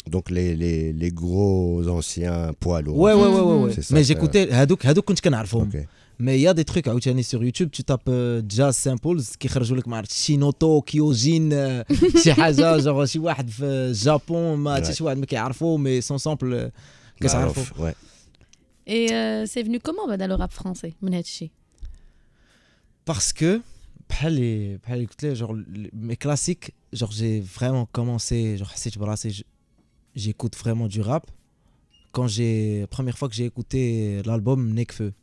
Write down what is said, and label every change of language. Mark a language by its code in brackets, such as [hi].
[fr] Donc les gros anciens poids lourds. Ouais. C'est ça, Mais ça. j'écoutais, [ar] هادوك كنت كنعرفهم. [fr] Ok. Mais il y a des trucs [ar] عاوتاني [fr] sur YouTube, tu tapes jazz samples [ar] كيخرجوا لك ما عرفتش شينوتو كيوجين شي حاجه genre شي واحد في الجابون ما حتى شي واحد ما كيعرفو [fr] mais son sample كتعرفو. Ouais. Et c'est venu comment dans le rap français [ar] من هادشي [fr] Parce que [ar] بحال قلت لك [fr] genre mes classiques genre j'ai vraiment commencé genre [ar] حسيت براسي [fr] j'écoute vraiment du rap quand première fois que j'ai écouté l'album Nekfeu.